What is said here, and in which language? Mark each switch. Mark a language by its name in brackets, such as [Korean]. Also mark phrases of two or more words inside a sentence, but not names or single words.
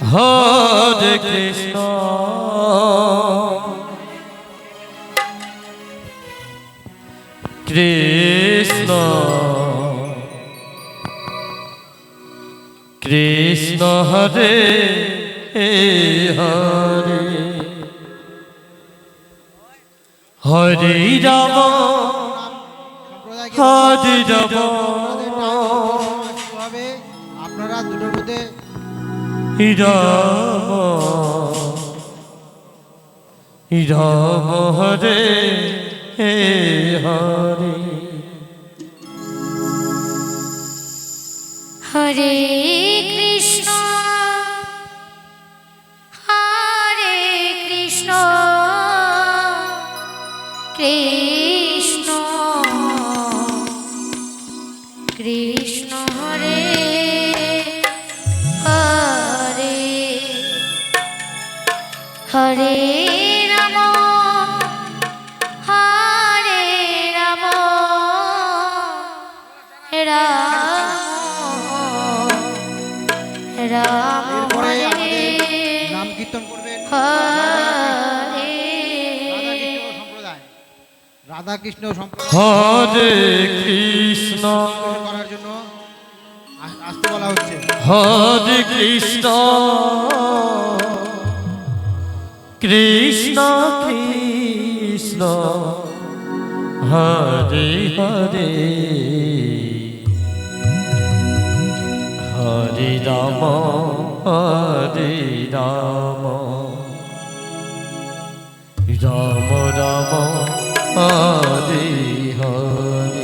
[Sanskrit] Hare Krishna, Krishna Krishna Hare Hare Hare Rama Hare Rama [Bangla] আপনারা দুটোর মধ্যে [Sanskrit] Rama Hare Hare Hare Krishna, Hare Krishna, Krishna Krishna Hare Hare Hare Rama Hare Rama [Bangla] এরপরে আমাদের নাম কীর্তন করবেন রাধাকৃষ্ণ সম্প্রদায় [Sanskrit] Hare Krishna [Bangla] করার জন্য আসতে বলা হচ্ছে। [Sanskrit] Hare Krishna Krishna Krishna Hare Hare Hare Rama Hare Rama Rama Rama Hare Hare